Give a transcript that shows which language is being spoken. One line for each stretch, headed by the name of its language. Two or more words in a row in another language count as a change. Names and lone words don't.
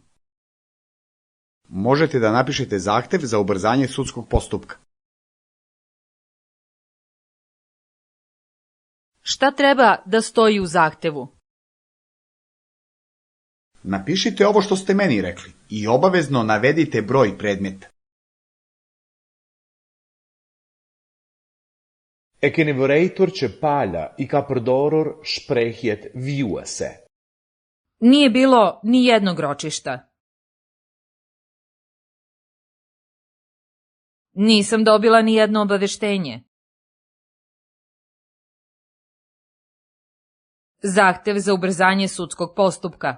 Serbian: Možete da napišete zahtev za ubrzanje sudskog postupka. Šta treba da stoji u zahtevu? Napišite ovo što ste meni rekli i obavezno navedite broj predmeta.
Albanian: E keni vërejtur që pala I ka përdorur shprehjet vijuese.
Serbian: Nije bilo ni jednog ročišta. Nisam dobila ni jedno obaveštenje. Zahtev za ubrzanje sudskog postupka.